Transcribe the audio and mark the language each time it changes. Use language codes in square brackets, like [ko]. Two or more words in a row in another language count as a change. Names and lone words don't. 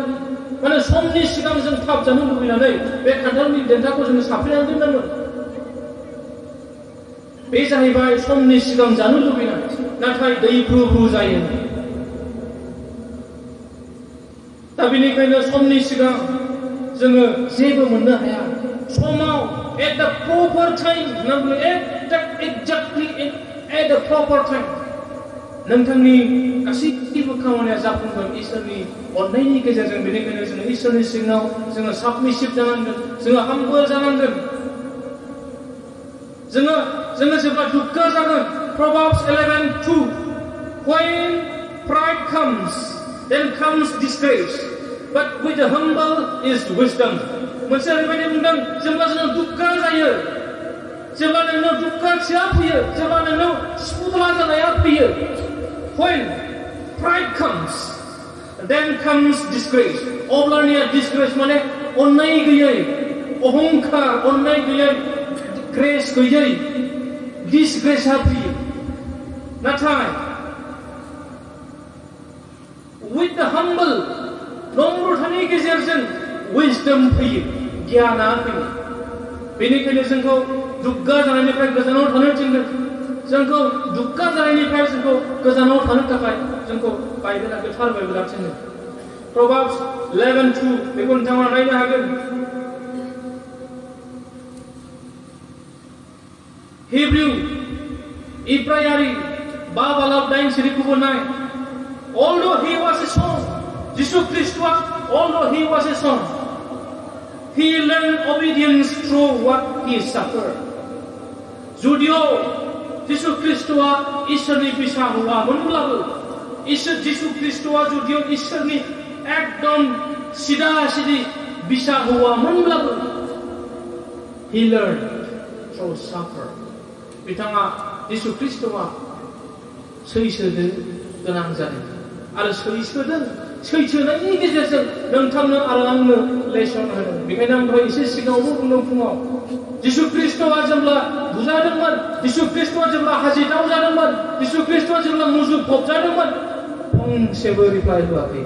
[brx] माने समनि सिगां जों थाब जानो लुबैनानै बे खान्थालनि देन्थाखौ जोङो साफ्रेनानै दोननांगोन। बे जाहैबाय समनि सिगां जानो लुबैनाय, नाथाय दैफुबु जायो। दा बेनिखायनो समनि सिगां जोङो जेबो मोननो हाया। समाव [en] at the proper time, [brx] exactly at the proper time नोंथांनि गासैबो खामानिया जाफुंगोन इसोरनि अननायनि गेजेरजों। बेनिखायनो जोङो इसोरनि सिगाङाव जोङो साबमिसिभ जानांगोन, जोङो हाम्बल जानांगोन। जोङो जेब्ला दुग्गा जागोन, [en] Proverbs 11:2 when pride comes then comes disgrace, but with the humble is wisdom. [brx] मोनसे ओरैबायदि बुंदों, जेब्ला जोङो दुग्गा जायो, जेब्ला नोंनाव दुग्गाथिया फैयो, जेब्ला नोंनाव सुबुला जानाया फैयो, [en] when pride comes then comes disgrace. [brx] अब्लानिया disgrace माने अननाय गैयै, अहंकार, अननाय गैयै, ग्रेस गैयै, disgraceआ फैयो। [en] नाथाय with the humble, [brx] नम्रतानि गेजेरजों wisdom फैयो, गियाना फैयो। बेनिखायनो जोंखौ दुग्गा जानायनिफ्राय गोजानाव थानो थिनदों। जोंखौ दुग्गा जानायनिफ्राय जोंखौ गोजानाव थानो थाखाय जोंखौ बाइबेला, गोथार बाइबेला थिनदों। Proverbs 11:2 बेखौ नोंथाङा नायनो हागोन। Hebrew, Ibrayari, Babalab 9:9. [en] Although he was a son, Jesus Christ, although he was a son, he learned obedience through what he suffered. [brx] Judio, Jesus Christwa इसोरनि फिसा हौवामोनब्लाबो, Jesus Christwa जुदियो इसोरनि एकदम सिदा सिदी फिसा हौवामोनब्लाबो, [en] he learned through suffer. [brx] बिथाङा Jesus Christwa सैसोनो गोनां जादों आरो सैसोनायनि गेजेरजों नोंथांनो आरो आंनो लेसन होदों। बेखायनो आं दहाय एसे सिगाङावबो बुंदों फुङाव, जिसु ख्रिस्टआ जेब्ला बुजादोंमोन, जिसु ख्रिस्टआ जेब्ला हाजिराव जादोंमोन, जिसु ख्रिस्टआ जेब्ला मुजुफब जादोंमोन, फंसेबो रिप्लाइ होआखै।